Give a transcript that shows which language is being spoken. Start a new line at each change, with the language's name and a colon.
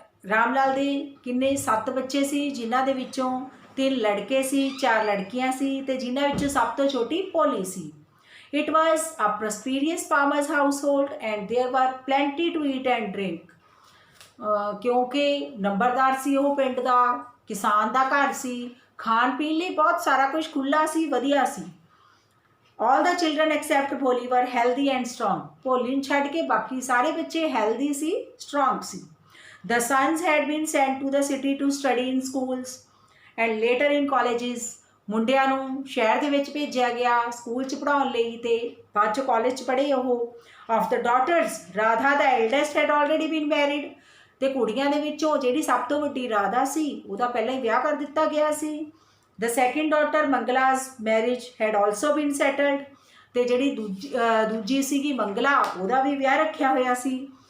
Punjabi: ਰਾਮ ਲਾਲ ਦੇ ਕਿੰਨੇ 7 ਬੱਚੇ ਸੀ, ਜਿਨ੍ਹਾਂ ਦੇ ਵਿੱਚੋਂ 3 ਲੜਕੇ ਸੀ, 4 ਲੜਕੀਆਂ ਸੀ ਤੇ ਜਿਨ੍ਹਾਂ ਵਿੱਚੋਂ ਸਭ ਤੋਂ ਛੋਟੀ ਭੋਲੀ ਸੀ।
English: It was a prosperous farmer's household and there were plenty to eat and drink.
Punjabi: ਕਿਉਂਕਿ ਨੰਬਰਦਾਰ ਸੀ ਉਹ ਪਿੰਡ ਦਾ, ਕਿਸਾਨ ਦਾ ਘਰ ਸੀ, ਖਾਣ ਪੀਣ ਲਈ ਬਹੁਤ ਸਾਰਾ ਕੁਝ ਖੁੱਲ੍ਹਾ ਸੀ, ਵਧੀਆ ਸੀ।
English: All the children except Bholi were healthy and strong.
Punjabi: ਭੋਲੀ ਨੂੰ ਛੱਡ ਕੇ ਬਾਕੀ ਸਾਰੇ ਬੱਚੇ healthy ਸੀ, strong ਸੀ।
English: The sons had been sent to the city to study in schools and later in colleges.
Punjabi: ਮੁੰਡਿਆਂ ਨੂੰ ਸ਼ਹਿਰ ਦੇ ਵਿੱਚ ਭੇਜਿਆ ਗਿਆ ਸਕੂਲ 'ਚ ਪੜ੍ਹਾਉਣ ਲਈ, ਤੇ ਬਾਅਦ 'ਚ ਕਾਲਜ 'ਚ ਪੜ੍ਹੇ ਉਹ।
English: of the daughters Radha ਦਾ eldest had already been married,
Punjabi: ਤੇ ਕੁੜੀਆਂ ਦੇ ਵਿੱਚੋਂ ਜਿਹੜੀ ਸਭ ਤੋਂ ਵੱਡੀ ਰਾਧਾ ਸੀ ਉਹਦਾ ਪਹਿਲਾਂ ਹੀ ਵਿਆਹ ਕਰ ਦਿੱਤਾ ਗਿਆ ਸੀ।
English: the second daughter Mangala's marriage had also been settled,
Punjabi: ਤੇ ਜਿਹੜੀ ਦੂਜੀ ਸੀਗੀ ਮੰਗਲਾ ਉਹਦਾ ਵੀ ਵਿਆਹ ਰੱਖਿਆ ਹੋਇਆ ਸੀ।